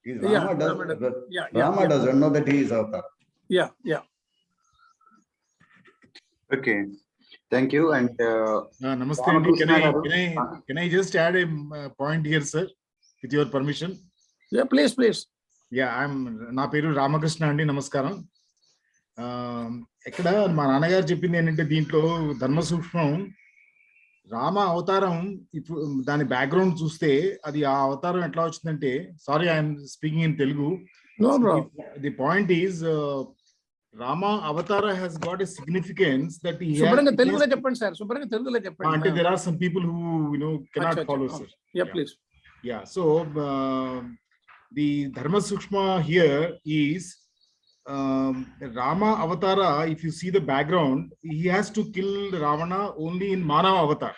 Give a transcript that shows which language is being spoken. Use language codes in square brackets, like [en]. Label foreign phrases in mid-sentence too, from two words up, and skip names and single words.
[en] Rama doesn't know that he is Avatar. Yeah. Okay, thank you. And [te] నమస్తే, అండి. [en] Can I just add a point here, sir, with your permission? Yeah, please. Yeah, [te] నా పేరు రామకృష్ణ అండి, నమస్కారం. ఎక్కడ మా నాన్నగారు చెప్పింది ఎంటంటే దీంట్లో ధర్మ సూక్ష్మం రామ అవతారం ఇప్పుడు దాని బ్యాక్గ్రౌండ్ చూస్తే అది ఆ అవతారం ఎట్లా వచ్చిందంటే, [en] sorry I'm speaking in Telugu. No problem. the point is Rama Avatara has got a significance that he [te] శుభ్రంగా [en] has. [te] తెలుగులో చెప్పండి సార్, శుభ్రంగా తెలుగులో చెప్పండి. [en] Until there are some people who cannot follow, sir. Yeah, please. Yeah, so the Dharma Sukshma here is Rama Avatara. If you see the background, he has to kill Ravana only in Manava Avatar.